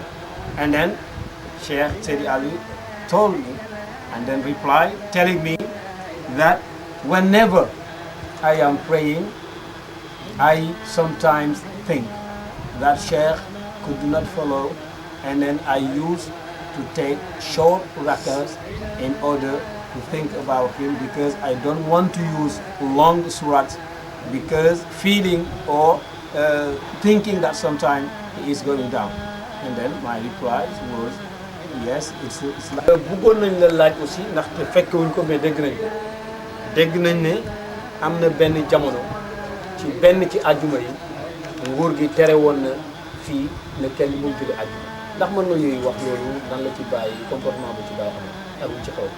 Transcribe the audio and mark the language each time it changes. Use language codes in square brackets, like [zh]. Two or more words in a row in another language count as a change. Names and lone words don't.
[en] And then Cheikh Aliou told me, and then replied, telling me that whenever I am praying, I sometimes think that Sheikh could not follow, and then I used to take short rakas in order to think about him, because I don't want to use long surahs, because feeling or thinking that sometimes he is going down. And then my reply was, yes, it's like. [wo] bëggoon nañ la laaj aussi ndaxte fekk wuñ ko mais dégg nañ ne am na benn jamono ci benn ci àjjuma yi nguur gi tere woon na fii ne kenn mu julli àjjuma ndax mën nga yooyu wax loolu nan la ci bàyyi comportement bu ci bàyyi xam ak ci xaw.